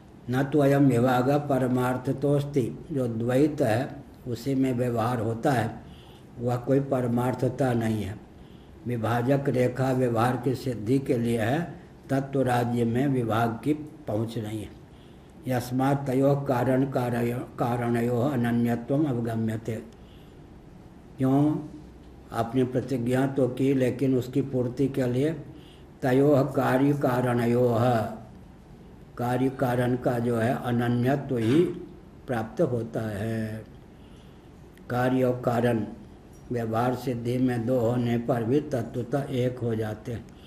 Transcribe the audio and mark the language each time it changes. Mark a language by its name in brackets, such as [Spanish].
[Sanskrit] न तो अयम विभाग परमार्थतोस्ति। [Hindi] जो द्वैत है उसी में व्यवहार होता है, वह कोई परमार्थता नहीं है। विभाजक रेखा व्यवहार की सिद्धि के लिए है, तत्व राज्य में विभाग की पहुँच नहीं है। [Sanskrit] यस्मात् तयोः कारणयोः अनन्यत्वम अवगम्यते। [Hindi] क्यों? आपने प्रतिज्ञा तो की, लेकिन उसकी पूर्ति के लिए [Sanskrit] तयोः कार्य कारणयोः, [Hindi] कार्य कारण का जो है अनन्यत्व ही प्राप्त होता है। कार्य और कारण व्यवहार सिद्धि में दो होने पर भी तत्वतः एक हो जाते हैं।